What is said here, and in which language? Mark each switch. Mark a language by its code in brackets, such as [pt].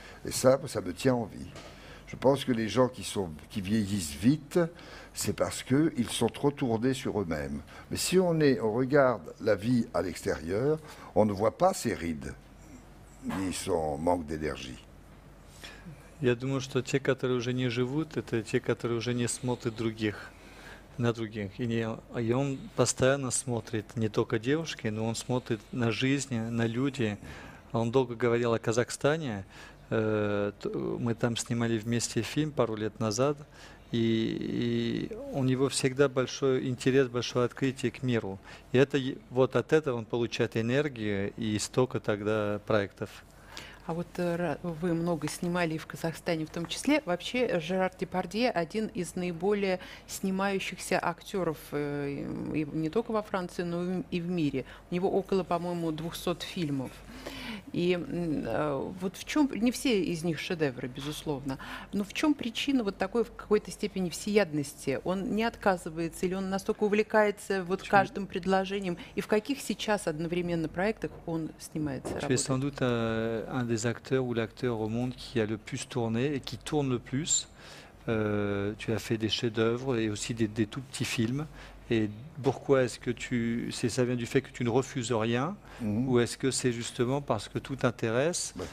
[fr] Et ça me tient en vie. Je pense que les gens qui vieillissent vite, c'est parce qu'ils sont trop tournés sur eux-mêmes. Mais si on regarde la vie à l'extérieur, on ne voit pas ses rides, ni son manque d'énergie. [ru] Я думаю, что те, которые уже не живут, это те, которые уже не смотрят на других. И он постоянно смотрит не только девушки, но он смотрит на жизнь, на люди. Он долго говорил о Казахстане. Мы там снимали вместе фильм пару лет назад. И у него всегда большой интерес, большое открытие к миру. И вот от этого он получает энергию и столько тогда проектов. А вот вы много снимали и в Казахстане в том числе. Вообще Жерар Депардье один из наиболее снимающихся актеров и не только во Франции, но и в мире. У него около, по-моему, 200 фильмов. И вот в чем, не все из них шедевры, безусловно, но в чем причина вот такой в какой-то степени всеядности? Он не отказывается или он настолько увлекается вот каждым предложением? И в каких сейчас одновременно проектах он снимается, [fr] Tu es sans [ru] работает? [fr] doute un des acteurs ou l'acteur au monde qui a le plus tourné et qui tourne le plus. Tu as fait des chefs-d'œuvre et aussi des tout petits films. Et pourquoi est-ce que ça vient du fait que tu ne refuses rien, ou est-ce que c'est justement parce que tout t'intéresse?